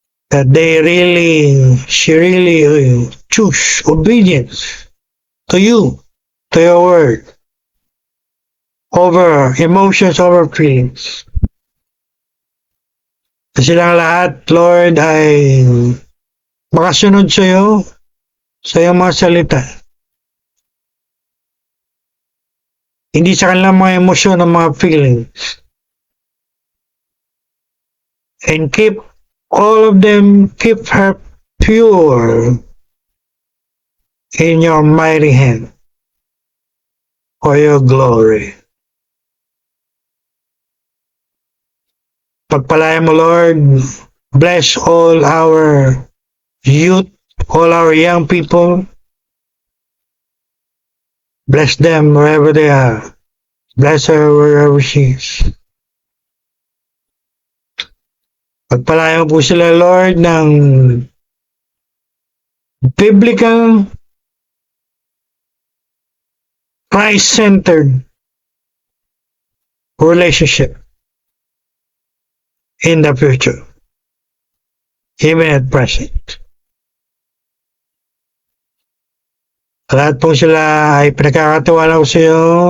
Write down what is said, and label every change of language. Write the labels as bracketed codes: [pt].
[en] That she really choose obedience to you, to your word, over emotions, over feelings. [tl] Kasi silang lahat, Lord, ay makasunod sa iyo, sa iyong mga salita. Hindi sa kanilang mga emosyon o mga feelings. [en] And keep all of them, keep her pure in your mighty hand for your glory. [tl] Pagpalain mo, [en] Lord, bless all our youth, all our young people. Bless them wherever they are. Bless her wherever she is. [tl] Pagpalain mo po sila, [en] Lord, ng biblical, Christ-centered relationship in the future, even at present. [tl] Lahat po sila ay pinagkakatiwala ko sa iyo.